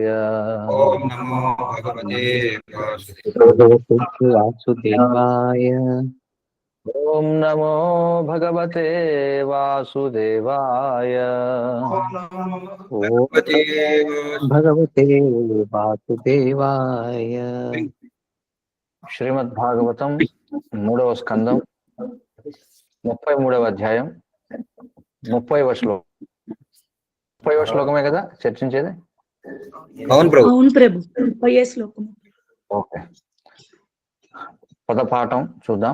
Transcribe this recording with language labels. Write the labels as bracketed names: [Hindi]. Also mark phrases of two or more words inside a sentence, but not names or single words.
[Sanskrit] ओम नमो भगवते वासुदेवाय। ओम नमो भगवते वासुदेवाय। ओम भगवते वासुदेवाय। [Telugu] శ్రీమద్ భాగవతం 3వ స్కందం 33వ అధ్యాయం 30వ శ్లోకం. 30వ శ్లోకమే కదా చర్చించేది? అవును ప్రభు. అవును ప్రభు. 30వ శ్లోకం. ఓకే, పదపాఠం చూద్దాం.